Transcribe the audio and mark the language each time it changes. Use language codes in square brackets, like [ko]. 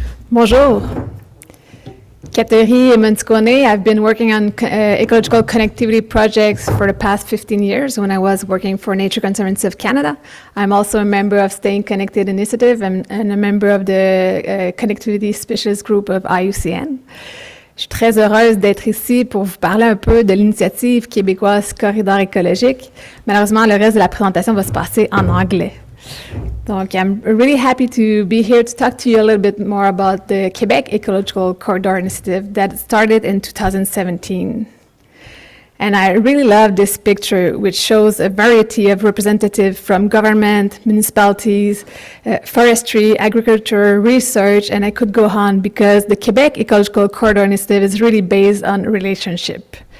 [fr] Bonjour. Kateri Monticone. [en] I've been working on ecological connectivity projects for the past 15 years when I was working for Nature Conservancy of Canada. I'm also a member of Staying Connected Initiative and a member of the Connectivity Specialist Group of IUCN. [fr] Je suis très heureuse d'être ici pour vous parler un peu de l'initiative québécoise Corridor écologique. Malheureusement, le reste de la présentation va se passer en anglais. [en] Donc, I'm really happy to be here to talk to you a little bit more about the Quebec Ecological Corridor Initiative that started in 2017. And I really love this picture, which shows a variety of representatives from government, municipalities, forestry, agriculture, research, and I could go on because the Quebec Ecological Corridor Initiative is really based on relationship.